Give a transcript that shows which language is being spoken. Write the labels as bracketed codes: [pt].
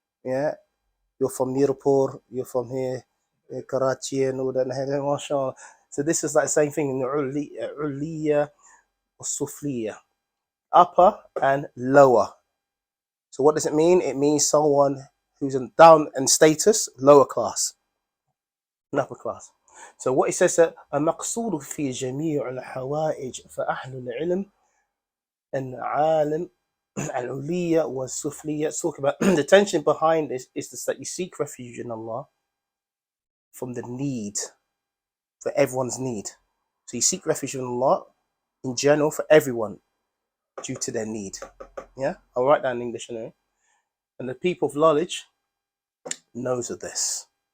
[en] Yeah, you're from Mirpur, you're from here, Karachi, and all that. Mashallah. So this is like the same thing in the uliya or sufliya, upper and lower. So what does it mean? It means someone who's down in status, lower class, and upper class. So what it says that [ar] المقصود في جميع الحوائج فأهل العلم العالم العليا والسفلية. [en] Talk about the tension behind this is this, that you seek refuge in Allah from the need, for everyone's need. So you seek refuge in Allah in general for everyone due to their need. Yeah, I'll write down in English anyway. And the people of knowledge knows of this.